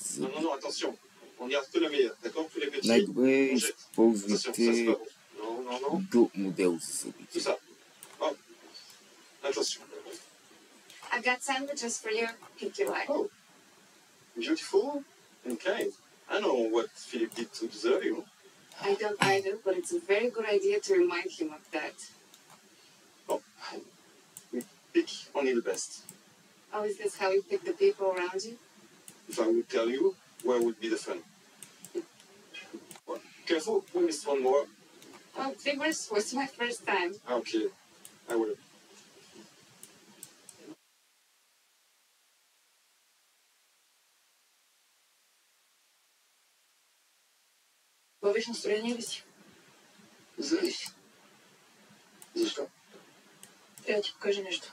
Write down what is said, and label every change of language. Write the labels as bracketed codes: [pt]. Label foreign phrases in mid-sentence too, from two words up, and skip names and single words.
[bg] зъби. [fr] non, non, attention. On garde que le meilleur, d'accord? Tous les petits. [bg] Най-добре [fr] on jette. Attention, ça c'est [bg] използвайте [fr] pas bon. Non, non, non. [bg] друг модел за [fr] Tout [bg] зъбите. [fr] ça. Hop. Attention. [en] I got sandwiches for you. Pick you like. Oh. Beautiful and kind. I know what Philip did to deserve you. I don't either, but it's a very good idea to remind him of that. Oh. We pick only the best. Oh, is this how you pick the people around you? If I would tell you, where would be the fun? Well, careful, we missed one more. Oh, figures was my first time. Okay, I will. [bg] Ловиш настроение ли си? Зависи. Защо? Трябва да ти покажа нещо.